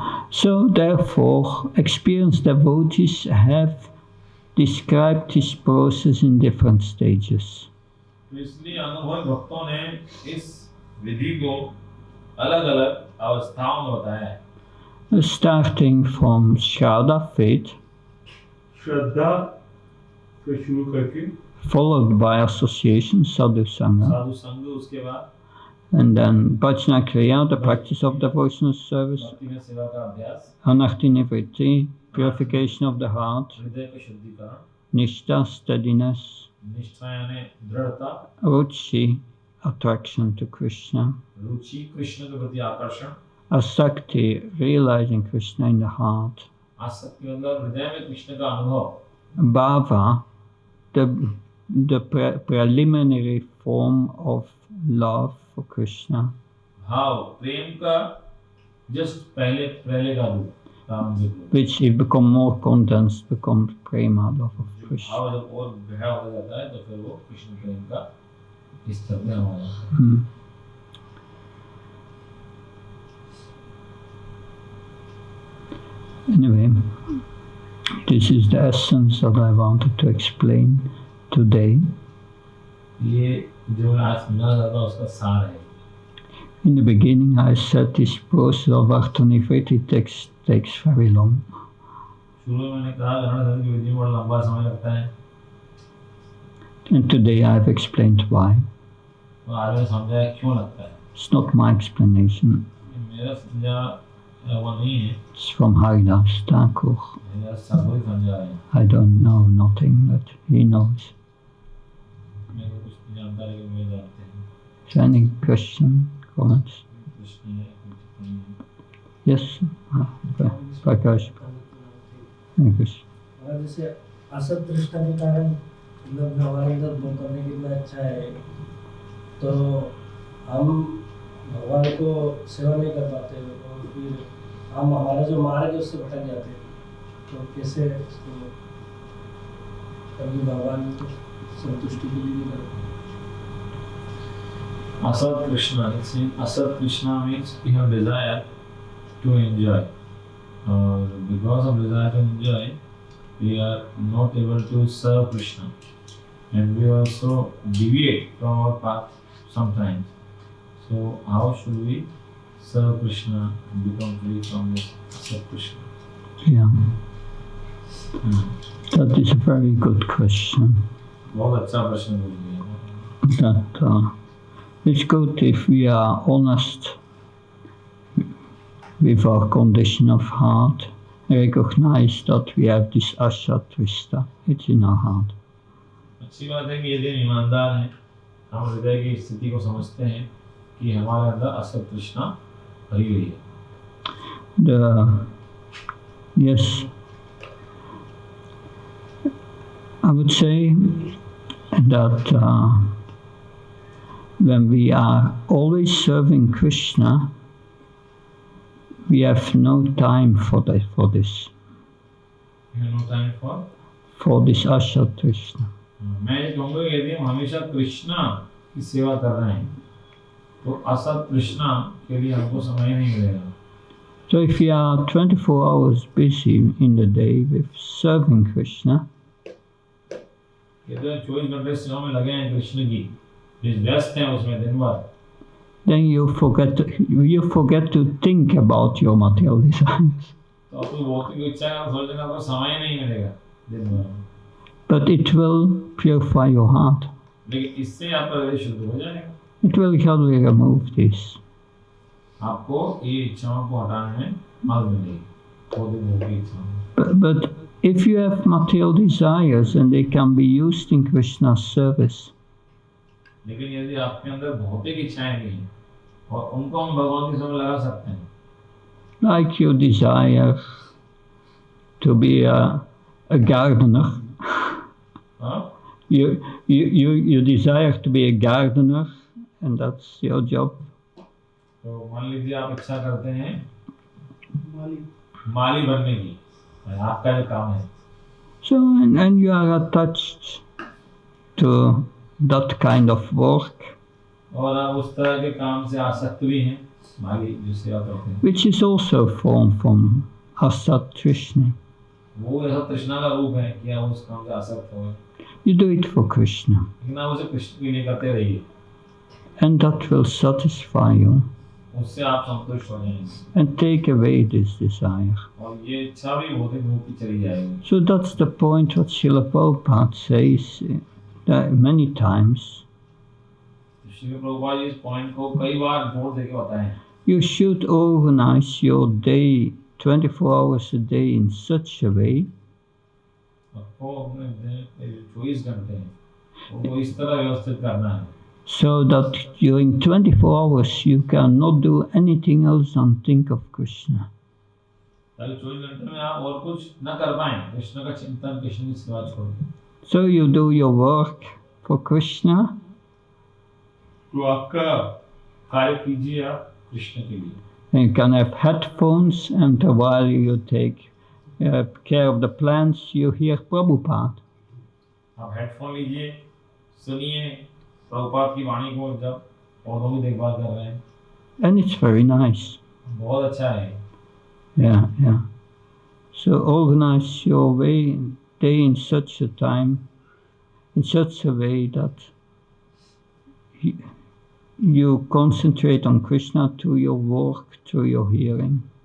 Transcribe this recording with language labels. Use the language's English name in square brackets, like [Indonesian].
[English] So therefore, experienced devotees have described this process in different stages. [Hindi] तो इसलिए अनुभवी भक्तों ने इस विधि को अलग-अलग अवस्थाओं में बताया है। [English] Starting from Shraddha faith, [Hindi] श्रद्धा से शुरू करके [English] followed by association, sadhu sangha, [Hindi] साधु संग, उसके बाद [English] and then bhajana kriya, the practice of devotional service, [Hindi] भक्ति में सेवा का अभ्यास, [English] anarthi nivritti, purification of the heart, [Hindi] हृदय का शुद्धिकरण, [English] nishtha, steadiness, [Hindi] निष्ठा यानी दृढ़ता, [English] ruchi, attraction to Krishna, [Hindi] रुचि कृष्ण के प्रति आकर्षण, [English] asakti, realizing Krishna in the heart, [Hindi] आसक्ति मतलब हृदय में कृष्ण का अनुभव, [English] bhava, the preliminary form of love for Krishna, [Hindi] भाव प्रेम का जस्ट पहले का रूप, प्रारंभिक रूप, [English] which if become more condensed becomes prema, love of Krishna. [Hindi] भाव जब और गहरा हो जाता है तो फिर वो कृष्ण प्रेम का स्तर में आ जाता है। [English] Anyway, this is the essence that I wanted to explain today. [Hindi] ये जो मैं आज समझाना चाहता हूँ उसका सार है। [English] In the beginning, I said this process of Vartanivritti takes very long. [Hindi] शुरू में मैंने कहा ग्रहण करने की विधि में बड़ा लंबा समय लगता है। [English] And today I have explained why. [Hindi] और आज मैं समझाया क्यों लगता है। [English] It's not my explanation. [Hindi] मेरा समझा वो नहीं है। [English] It's from Haridas Thakur. [Hindi] मेरा सब वही समझा है। [English] I don't know nothing, but he knows. [Hindi] मैं कुछ नहीं जानता लेकिन वे जानते हैं। [English] Is there any question, comments? [Hindi] कुछ नहीं है, कुछ नहीं है। [English] Yes, Prakash. Any question? [Hindi] जैसे असत तृष्णा के कारण मतलब हमारे अंदर वो करने के लिए अच्छा है, तो हम भगवान को सेवा नहीं कर पाते और फिर हम हमारा जो मार्ग है उससे भटक जाते हैं, तो कैसे इसको कभी भगवान को संतुष्टि के लिए नहीं करते? [English] Asat Krishna, it's in Asat Krishna means we have desire to enjoy. Because of desire to enjoy, we are not able to serve Krishna, and we also deviate from our path sometimes. So how should we serve Krishna and become free from this Asat Krishna? Yeah. That is a very good question. [Hindi] बहुत अच्छा प्रश्न पूछ लिया। [English] That it's good if we are honest with our condition of heart, recognize that we have this ashatrista, it's in our heart. [Hindi] अच्छी बात है कि यदि हम ईमानदार हैं, हम हृदय की स्थिति को समझते हैं कि हमारे अंदर असत तृष्णा भरी हुई है। [English] Yes, I would say that when we are always serving Krishna, we have no time for this. You have no time for? For this ashatrishna. [Hindi] मैं ये कहूँगा कि यदि हम हमेशा कृष्णा की सेवा कर रहे हैं, तो असत तृष्णा के लिए हमको समय नहीं मिलेगा। [English] So if we are 24 hours busy in the day with serving Krishna, [Hindi] यदि हम 24 घंटे सेवा में लगे हैं कृष्ण की, जिस व्यस्त हैं उसमें दिन भर, [English] then you forget to think about your material desires. [Hindi] तो अपनी भौतिक इच्छा का सोचने का आपको समय नहीं मिलेगा दिन भर। [English] But it will purify your heart. [Hindi] लेकिन इससे आपका हृदय शुद्ध हो जाएगा। [English] It will gradually remove this. [Hindi] आपको ये इच्छाओं को हटाने में मदद मिलेगी, भौतिक इच्छाओं। [English] But If you have material desires, and they can be used in Krishna's service. [Hindi] लेकिन यदि आपके अंदर भौतिक इच्छाएं भी हैं और उनको हम भगवान की सेवा में लगा सकते हैं, [English] Like you desire to be a gardener. [Hindi] हाँ? [English] You desire to be a gardener, and that's your job. [Hindi] तो मान लीजिए आप इच्छा करते हैं माली बनने की, आपका जो काम है, [English] So, and you are attached to that kind of work, [Hindi] और आप उस तरह के काम से आसक्त भी हैं, माली जो सेवा करते हैं, [English] which is also a form from Asat Trishna. [Hindi] वो ऐसा तृष्णा का रूप है कि आप उस काम से आसक्त हो, [English] You do it for Krishna, [Hindi] लेकिन आप उसे कृष्ण के लिए करते रहिए, [English] and that will satisfy you [Hindi] उससे आप संतुष्ट हो जाएंगे [English] and take away this desire. [Hindi] और ये इच्छा भी भौतिक रूप की चली जाएगी. [English] So that's the point what Srila Prabhupada says many times. [Hindi] Shri Prabhupada ji इस पॉइंट को कई बार जोर देके बताएं. [English] You should organize your day 24 hours a day in such a way [Hindi] आपको अपने दिन के 24 घंटे हैं वो इस तरह व्यवस्थित करना है [English] so that during 24 hours you cannot do anything else than think of Krishna. [Hindi] ताकि 24 घंटे में आप और कुछ न कर पाएं, कृष्ण का चिंतन, कृष्ण की सेवा छोड़ के. [English] So you do your work for Krishna, [Hindi] तो आपका कार्य कीजिए आप कृष्ण के लिए. [English] and you can have headphones, and while you take care of the plants you hear Prabhupada. [Hindi] आप हेडफोन लीजिए, सुनिए प्रभुपाद की वाणी को जब पौधों की देखभाल कर रहे हैं, [English] And it's very nice. [Hindi] बहुत अच्छा है. [English] Yeah. So organize your day in such a time, in such a way that you concentrate on Krishna through your work, through your hearing.